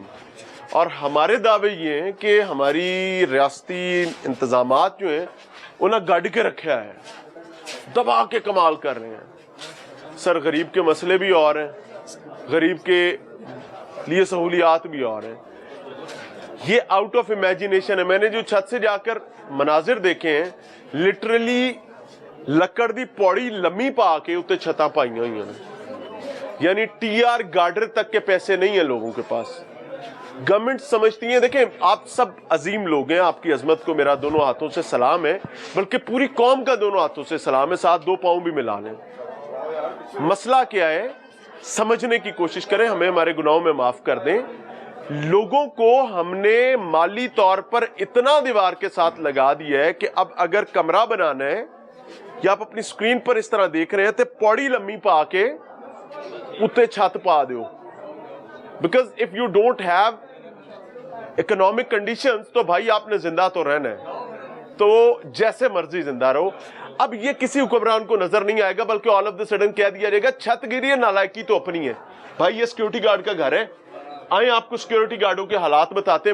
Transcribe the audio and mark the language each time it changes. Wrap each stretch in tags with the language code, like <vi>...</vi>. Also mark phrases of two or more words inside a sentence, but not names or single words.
<ur>اور ہمارے دعوے یہ ہیں کہ ہماری ریاستی انتظامات جو ہیں انہیں گاڑ کے رکھا ہے، دبا کے کمال کر رہے ہیں. سر غریب کے مسئلے بھی اور ہیں، غریب کے لیے سہولیات بھی اور ہیں. یہ</ur> <en>out of imagination</en> <ur>ہے.</ur> <pa>میں نے جو چھت سے جا کر مناظر دیکھے ہیں، لٹرلی لکڑ دی پوڑی لمی پا کے اتنے چھتاں پائیاں ہوئی ہیں.</pa> <ur>یعنی ٹی آر گارڈر تک کے پیسے نہیں ہے لوگوں کے پاس. گورنمنٹ سمجھتی ہے، دیکھیں آپ سب عظیم لوگ ہیں، آپ کی عظمت کو میرا دونوں ہاتھوں سے سلام ہے، بلکہ پوری قوم کا دونوں ہاتھوں سے سلام ہے، ساتھ 2 پاؤں بھی ملا لیں. مسئلہ کیا ہے، سمجھنے کی کوشش کریں، ہمیں ہمارے گناہوں میں معاف کر دیں. لوگوں کو ہم نے مالی طور پر اتنا دیوار کے ساتھ لگا دیا ہے کہ اب اگر کمرہ بنانا ہے، یا آپ اپنی اسکرین پر اس طرح دیکھ رہے ہیں، تو</ur> <pa>پوڑی لمی پا کے اتے چھت پا دو,</pa> <en>because if you don't have economic conditions</en> <ur>تو بھائی آپ نے زندہ تو رہنا ہے، تو جیسے مرضی زندہ رہو. اب یہ کسی حکمران کو نظر نہیں آئے گا، بلکہ</ur> <en>all of the sudden</en> <ur>کہہ دیا جائے گا چھت گری ہے، نالائقی تو اپنی ہے. بھائی یہ سکیورٹی گارڈ کا گھر ہے، آئے آپ کو سکیورٹی گارڈوں کے حالات بتاتے ہیں.</ur>